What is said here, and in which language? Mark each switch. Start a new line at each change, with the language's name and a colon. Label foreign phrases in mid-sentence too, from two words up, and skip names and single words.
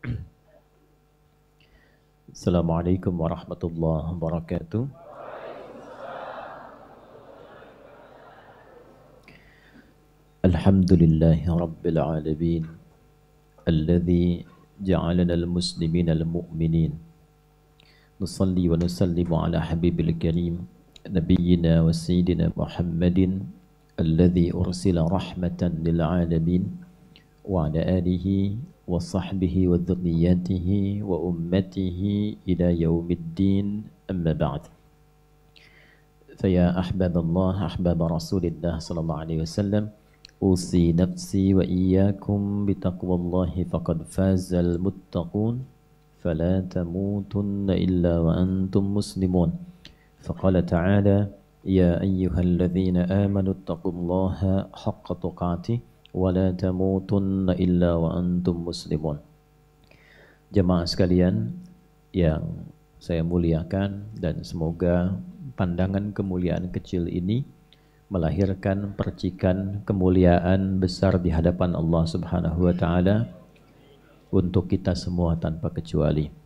Arabic: السلام عليكم ورحمة الله وبركاته. الحمد لله رب العالمين. الذي جعلنا المسلمين المؤمنين. نصلي ونسلم على الحبيب الكريم. نبينا وسيدنا محمد. الذي أرسل رحمة للعالمين. وعلى آله وصحبه وذريته وأمته إلى يوم الدين أما بعد. فيا أحباب الله أحباب رسول الله صلى الله عليه وسلم، أوصي نفسي وإياكم بتقوى الله فقد فاز المتقون فلا تموتن إلا وأنتم مسلمون. فقال تعالى يا أيها الذين آمنوا اتقوا الله حق تقاته ولا تموتن إلا وأنتم مسلمون.
Indonesian: Jemaah sekalian yang saya muliakan, dan semoga pandangan kemuliaan kecil ini melahirkan percikan kemuliaan besar di hadapan Allah
Arabic: سبحانه وتعالى
Indonesian: untuk kita semua tanpa kecuali.